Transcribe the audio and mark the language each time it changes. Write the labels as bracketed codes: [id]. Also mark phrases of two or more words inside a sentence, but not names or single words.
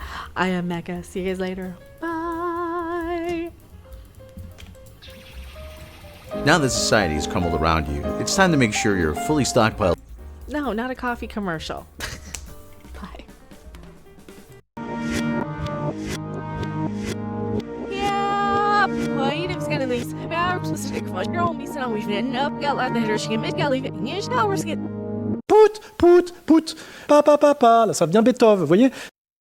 [en] I am Mecca. See you guys later. Bye. Now that society has crumbled around you, it's time to make sure you're fully stockpiled. No, not a coffee commercial. Bye. Yeah, [sv] poi, det ska ni lyssna på. Jag har också sett Pout, pout, pout, pa, pa, pa, pa. [fr] Là, ça devient Beethoven, vous voyez?